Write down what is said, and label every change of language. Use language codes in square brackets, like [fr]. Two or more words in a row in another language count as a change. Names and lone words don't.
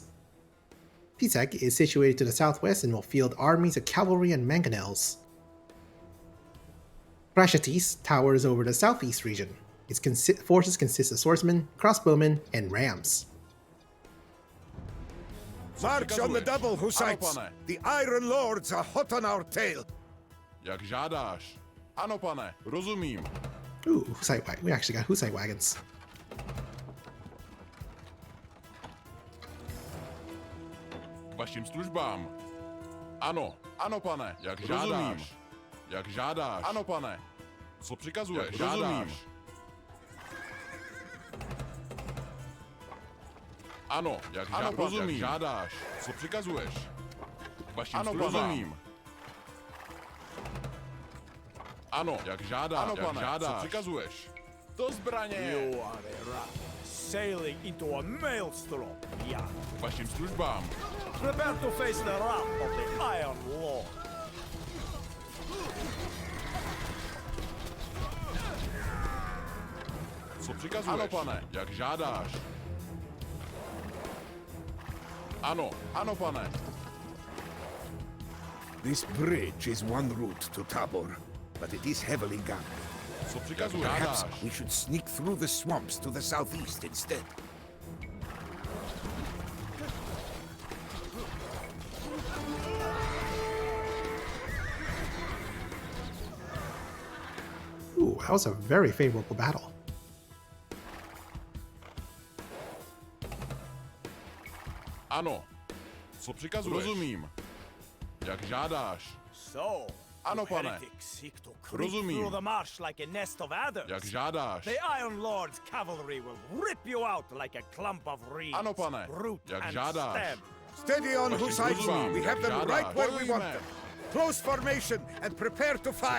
[en] Písek is situated to the southwest and will field armies of cavalry and mangonels. Prashatis towers over the southeast region. Its forces consist of swordsmen, crossbowmen, and rams. March on the double, Hussites! The Iron Lords are hot on our tail! [cs] Jak žádáš. Ano, pane, rozumím. [en] Ooh, Hussite wagon. We actually got Hussite wagons. [cs] K vašim službám. Ano, ano, pane, jak žádáš. Jak žádáš. Ano, pane. Co přikazuješ? Jak žádáš. Ano, jak žádáš. Co přikazuješ? K vašim službám. Rozumím. Ano, jak žádáš. Ano, pane, co přikazuješ? Do zbraně. [en] You are a rat, sailing into a maelstrom, Jan. [cs] K vašim službám. [en] Prepare to face the wrath of the Iron Lord. [cs] Co přikazuješ? Ano, pane, jak žádáš. Ano, ano, pane. [en] This bridge is one route to Tabor. but it is heavily guarded. [cs] Co přikazuješ? [en] Perhaps [cs] Žádáš. [en] we should sneak through the swamps to the southeast instead. Ooh, that was a very favorable battle. [cs] Ano. Co přikazuješ? Rozumím. Jak žádáš. [en] So, [cs] Ano, [en] you [cs] pane. [en] heretics seek to creep [cs] Rozumím. [en] through the marsh like a nest of adders. [cs] Jak žádáš. [en] The Iron Lord's cavalry will rip you out like a clump of reeds. [cs] Ano, pane. [en] Root [cs] Jak [en] and [cs] žádáš. [en] stem. Steady on, [cs] Vašim [en] Hussite. [cs] službám, [en] We have [cs] jak [en] them [cs] žádáš. [en] right where we want [cs] Bojujme. [en] them. Close formation and prepare to fire.